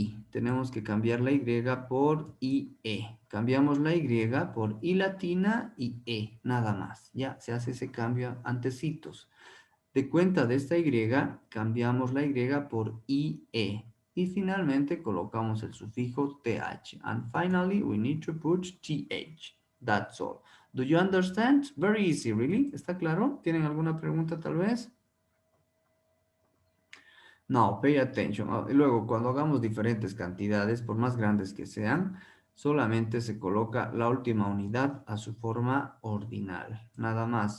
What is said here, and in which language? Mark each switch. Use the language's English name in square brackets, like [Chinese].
[Spanish] Tenemos que cambiar la Y por IE. Cambiamos la Y por I latina y E, nada más. Ya se hace ese cambio antecitos. De cuenta de esta Y, cambiamos la Y por IE. Y finalmente colocamos el sufijo TH. [English] And finally, we need to put TH. That's all. Do you understand? Very easy, really. [Spanish] ¿Está claro? ¿Tienen alguna pregunta tal vez? [English] No, pay attention. [Spanish] Luego, cuando hagamos diferentes cantidades, por más grandes que sean, solamente se coloca la última unidad a su forma ordinal. Nada más.